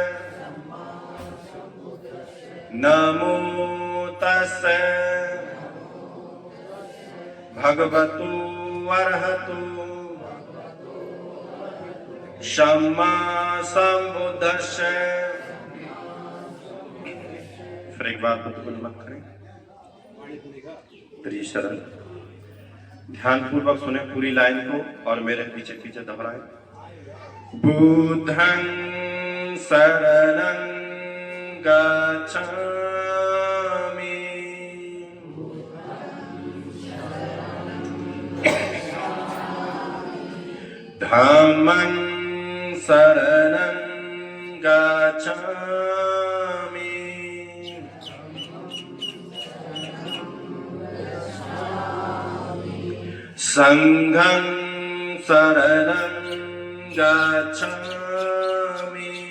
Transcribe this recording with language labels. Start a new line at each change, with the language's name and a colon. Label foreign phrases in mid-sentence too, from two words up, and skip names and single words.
Pali: नमो तस्से भगवतो अरहतो सम्मा संबुद्धस्से।
Hindi: फिर एक बार बुद्ध को नमन करें। त्रिशरण। ध्यान पूर्वक सुने पूरी लाइन को और मेरे पीछे पीछे दोहराएं।
Pali: बुद्धं शरणं गच्छामि धम्मं शरणं गच्छामि संघं शरणं गच्छामि